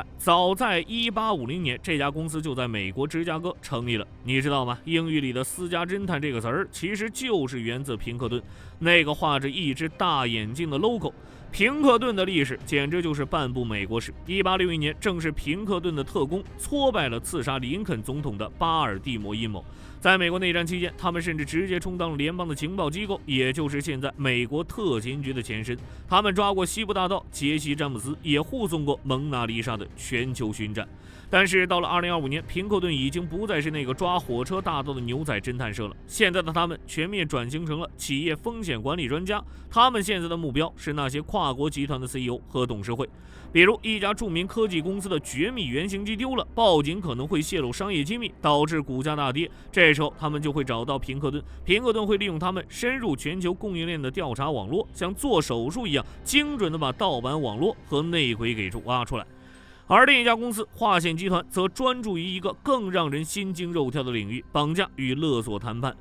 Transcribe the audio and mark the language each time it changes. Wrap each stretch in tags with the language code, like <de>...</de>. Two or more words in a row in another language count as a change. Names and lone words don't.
<zh>早在1850年，這家公司就在美國芝加哥成立了。你知道嗎？英語裡的私家偵探這個詞兒，其實就是源自平克頓那個畫着一隻大眼睛的 logo。平克頓的歷史簡直就是半部美國史。1861年，正是平克頓的特工挫敗了刺殺林肯總統的巴尔的摩陰謀。在美国內戰期間，他们甚至直接充当了聯邦的情報機構，也就是現在美國特勤局的前身。他們抓過西部大盜傑西·詹姆斯，也護送過蒙娜麗莎的全球巡戰。但是到了2025年，平克頓已經不再是那個抓火車大盜的牛仔偵探社了。現在的他們全面轉型成了企業風險管理專家。他們現在的目標是那些跨國集團的 CEO 和董事會。比如一家著名科技公司的絕密原型机丟了，報警可能會洩露商業機密，導致股價大跌。這時候他們就會找到平克頓，平克頓會利用他們深入全球供應鏈的調查網絡，像做手術一樣精準地把盜版網絡和內鬼給挖出來。而另一家公司華險集團則專注於一個更讓人心驚肉跳的領域——綁架與勒索談判。</zh>